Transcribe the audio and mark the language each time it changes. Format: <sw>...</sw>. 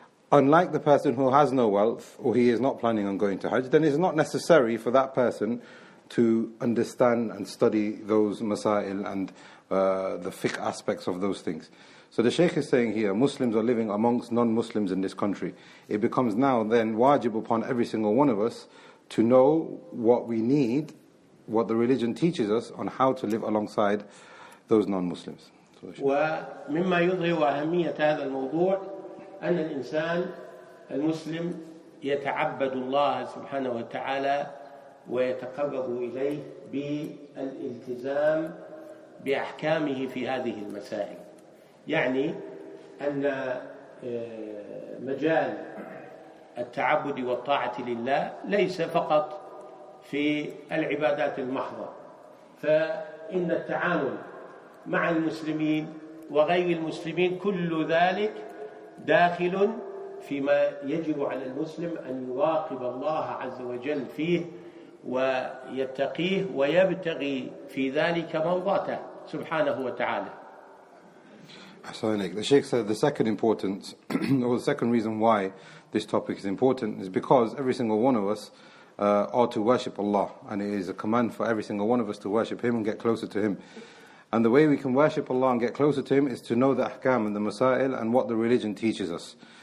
<en>Unlike the person who has no wealth or he is not planning on going to Hajj, then it's not necessary for that person to understand and study those masail and the fiqh aspects of those things. So the Shaykh is saying here, Muslims are living amongst non-Muslims in this country. It becomes now then wajib upon every single one of us to know what we need, what the religion teaches us on how to live alongside those non-Muslims.</en> <ar>ومما يظهر أهمية هذا الموضوع أن الإنسان المسلم يتعبد الله سبحانه وتعالى ويتقرب إليه بالالتزام بأحكامه في هذه المسائل. يعني أن مجال التعبد والطاعة لله ليس فقط في العبادات المحضة، فإن التعامل مع المسلمين وغير المسلمين كل ذلك داخل فيما يجب على المسلم أن يراقب الله عز وجل فيه ويتقيه ويبتغي في ذلك مرضاته سبحانه وتعالى.</ar> <en>The Shaykh said the second importance, or the second reason why this topic is important is because every single one of us are to worship Allah, and it is a command for every single one of us to worship Him and get closer to Him. And the way we can worship Allah and get closer to Him is to know the ahkam and the masail and what the religion teaches us.</en>